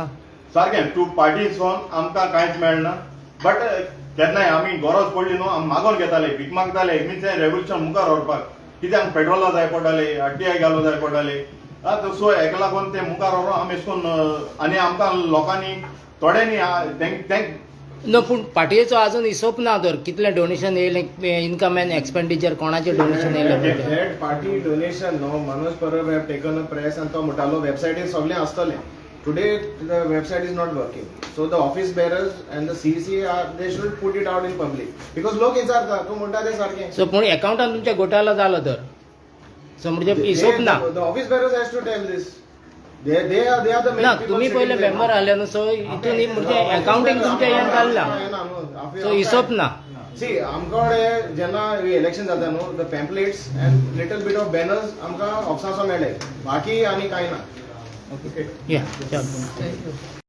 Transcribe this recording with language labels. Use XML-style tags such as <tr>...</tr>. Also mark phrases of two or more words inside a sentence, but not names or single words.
<kok>सारकें टू पार्टीसून आमकां कांयच मेळना बट केन्नाय आमी गरज पडली न्हू आमी मागोन घेताले भीक मागताले मीन्स हें रेवल्युशन मुखार व्हरपाक कित्याक पेट्रोला जाय पडटाले आरटीआय घालूं जाय पडटाले सो हेका लागून ते मुखार व्हरून आमी अशें करून आनी आमकां लोकांनी थोड्यांनी नो पूण पार्टीचो आजून हिशोब ना तर कितलें डोनेशन येयलें</kok> <en>income and expenditure</en> <kok>कोणाचें डोनेशन येयलें</kok> <en>That party donation, no, Manoj Parab have taken a press and</en> <kok>तो म्हटालो वेबसायटीर सगळें आसतलें.</kok> <en>Today the website is not working. So the office bearers and the CC they should put it out in public.</en> <kok>Because लोक विचारता तूं म्हणटा तें सारकें. सो पूण एकाउंटान तुमच्या घोटाळो जालो तर सो म्हणजे हिशोब ना</kok> <en>The office bearers has to tell this. They are the main</en> <kok>ना</kok> <en>people</en> <kok>तुम्ही पहिले</kok> <en>sitting there.</en> <kok>मेंबर आले न्हू सो हितून म्हणजे अकाउंटिंग तुमच्या हें जाल्ला सो हिशोब ना See, आमकां जेन्ना इलेक्शन जाता न्हू</kok> <en>the pamphlets and little bit of banners</en> <kok>आमकां ऑफिसांचो मेळ्ळे बाकी आनी कांय ना या चल</kok>